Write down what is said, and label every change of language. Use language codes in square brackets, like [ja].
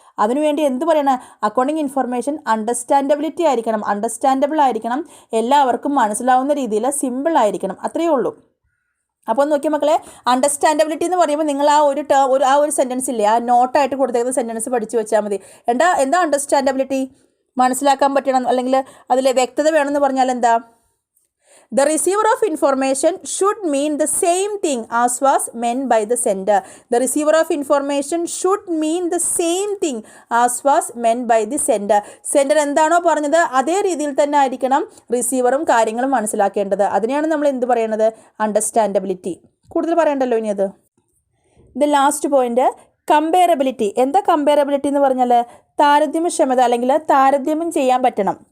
[ml] അതിനുവേണ്ടി എന്ത് പറയണം? അക്കൗണ്ടിങ് ഇൻഫർമേഷൻ അണ്ടർസ്റ്റാൻഡബിലിറ്റി ആയിരിക്കണം, അണ്ടർസ്റ്റാൻഡബിൾ ആയിരിക്കണം, എല്ലാവർക്കും മനസ്സിലാവുന്ന രീതിയിൽ സിമ്പിൾ ആയിരിക്കണം. അത്രയേ ഉള്ളൂ. അപ്പോൾ നോക്കിയ മക്കളെ, അണ്ടർസ്റ്റാൻഡബിലിറ്റി എന്ന് പറയുമ്പോൾ നിങ്ങൾ ആ ഒരു സെൻറ്റൻസ് ഇല്ലേ, ആ നോട്ടായിട്ട് കൊടുത്തേക്കുന്ന സെൻറ്റൻസ് പഠിച്ചു വെച്ചാൽ മതി. എന്താ അണ്ടർസ്റ്റാൻഡബിലിറ്റി? മനസ്സിലാക്കാൻ പറ്റണം, അല്ലെങ്കിൽ അതിൽ വ്യക്തത വേണമെന്ന് പറഞ്ഞാൽ എന്താ? [en] The receiver of information should mean the same thing as was meant by the sender. The receiver of information should mean the same thing as was meant by the sender. [ml] Sender എന്താണോ പറഞ്ഞത് അതേ രീതിയിൽ തന്നെ ആയിരിക്കണം റിസീവറും കാര്യങ്ങളും മനസ്സിലാക്കേണ്ടത്. അതിനെയാണ് നമ്മൾ എന്ത് പറയണത്? അണ്ടർസ്റ്റാൻഡബിലിറ്റി. കൂടുതൽ പറയണ്ടല്ലോ ഇനി അത്. [en] The last point, comparability. [ml] എന്താ കമ്പയറബിലിറ്റി എന്ന് പറഞ്ഞാൽ? താരതമ്യക്ഷമത, അല്ലെങ്കിൽ താരതമ്യം ചെയ്യാൻ പറ്റണം.